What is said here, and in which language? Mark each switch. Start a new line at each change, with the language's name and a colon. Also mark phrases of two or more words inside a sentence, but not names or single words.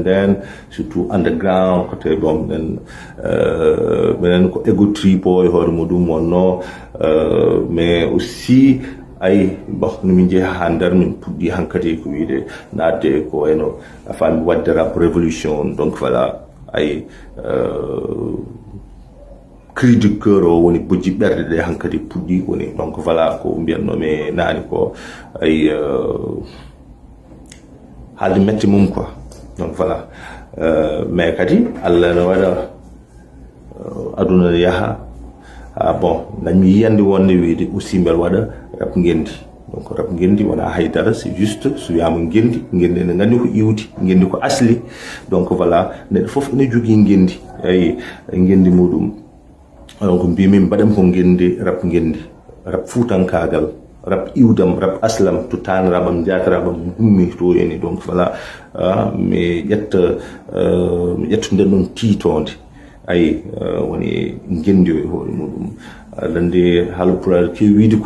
Fula: nden
French: surtout underground côté bon
Fula: minen ko ego tripo e hoore muɗum wonno
French: mais aussi
Fula: ay bon no min jeeha ha nder min puɗɗi hankkadi ko wiide nadde ko wayno afami wadde
French: rap révolution donc voilà
Fula: ay
French: cri du cœur
Fula: o woni bojji ɓerde ɗe hankkadi puɗɗi woni
French: donc voilà
Fula: ko mbiyannomi naani ko ay haalde metti mum
French: quoi donc voilà mais
Fula: kadi allah no waɗa aduna ne yaha bon dañmi yiyande wonde wiide aussi mbel waɗa rap ngendi donc rap ngendi wona haydara
French: c'est juste
Fula: so wiyama ngendi ngendi ene gandi ko iwdi ngendi ko asli
French: donc voilà
Fula: neɗɗo foof ene jogui ngendi ay ngendi muɗum donc mbimi mbaɗam ko ngendi rap fuutankagal rap iwdam rap aslam to tan rabam jatarabam gummi to eni
French: donc voilà
Fula: mi ƴetta nden ɗon tiitonde ay woni ngendi o e hoore muɗum lande haalpulaar kewi wiide ko